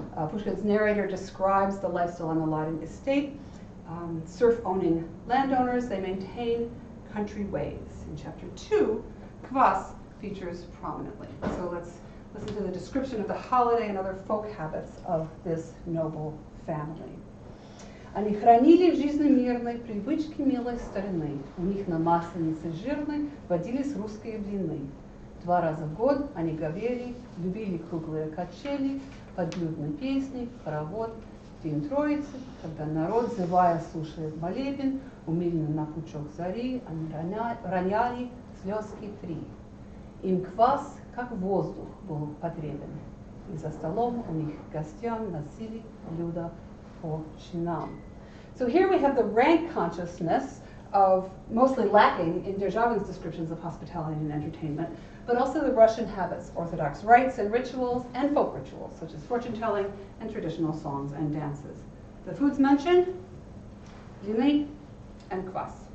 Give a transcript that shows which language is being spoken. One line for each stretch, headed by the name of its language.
English: Pushkin's narrator describes the lifestyle on the Larin estate. Serf-owning landowners, they maintain country ways. In chapter 2, Kvas features prominently. So let's listen to the description of the holiday and other folk habits of this noble family.
Russian: Они хранили в жизни мирной привычки милой старины. У них на масленице жирной водились русские блины. 2 раза в год они говели, любили круглые качели, подблюдные песни, хоровод, День Троицы, когда народ, зевая, слушает молебен, умильно на пучок зари, они роняли слезки 3. Им квас, как воздух, был потребен. И за столом у них гостям носили блюда по чинам.
English: So here we have the rank consciousness of, mostly lacking in Derzhavin's descriptions of hospitality and entertainment, but also the Russian habits, Orthodox rites and rituals, and folk rituals, such as fortune-telling and traditional songs and dances. The foods mentioned, blины and kvass.